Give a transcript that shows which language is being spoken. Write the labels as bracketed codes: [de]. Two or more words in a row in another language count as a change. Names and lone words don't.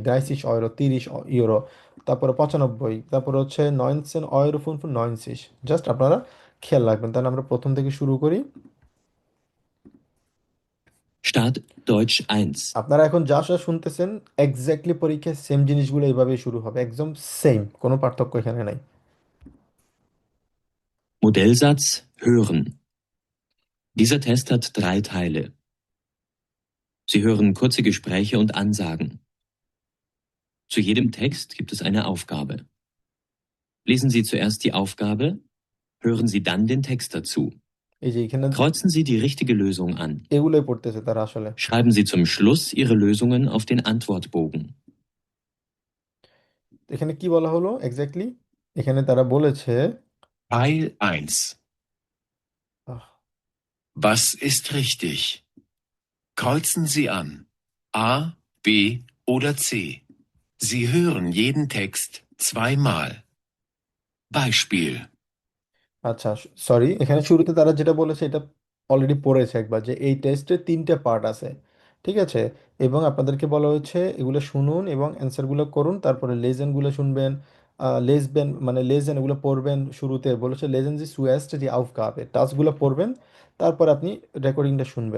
[bn] 30 ইউরো, 30 ইউরো, তারপরে 95, তারপরে হচ্ছে 9 সেন্ট ইউরো ফোন ফোন 90। জাস্ট আপনারা খেয়াল রাখবেন। তাহলে আমরা প্রথম থেকে শুরু করি। [de] Start Deutsch 1. [bn] আপনারা এখন যা যা শুনতেছেন, এক্স্যাক্টলি পরীক্ষায় সেম জিনিসগুলো এইভাবেই শুরু হবে, একদম সেম, কোনো পার্থক্য এখানে নাই। [de] Modellsatz hören. Dieser Test hat 3 Teile. Sie hören kurze Gespräche und Ansagen. Zu jedem Text gibt es eine Aufgabe. Lesen Sie zuerst die Aufgabe, hören Sie dann den Text dazu. [bn] এই যে এখানে [de] Kreuzen Sie die richtige Lösung an. [bn] এগুলোই পড়তেছে তারা আসলে। [de] Schreiben Sie zum Schluss Ihre Lösungen auf den Antwortbogen. [bn] এখানে কি বলা হলো এক্স্যাক্টলি? এখানে তারা বলেছে, [de] Teil 1. আহ, Was ist richtig? Kreuzen Sie an. A, B oder C. Sie hören jeden Text zweimal. Beispiel. [bn] আচ্ছা, সরি, এখানে শুরুতে তারা যেটা বলেছে এটা অলরেডি পড়েছে একবার, যে এই টেস্টে 3টে পার্ট আছে, ঠিক আছে? এবং আপনাদেরকে বলা হয়েছে এগুলো শুনুন এবং অ্যান্সারগুলো করুন, তারপরে লেজেনগুলো শুনবেন, লেসবেন মানে লেজেন এগুলো পড়বেন। শুরুতে বলেছে [de] Lesen Sie zuerst die Aufgabe, [bn] টাস্কগুলো পড়বেন, তারপর আপনি রেকর্ডিংটা শুনবেন।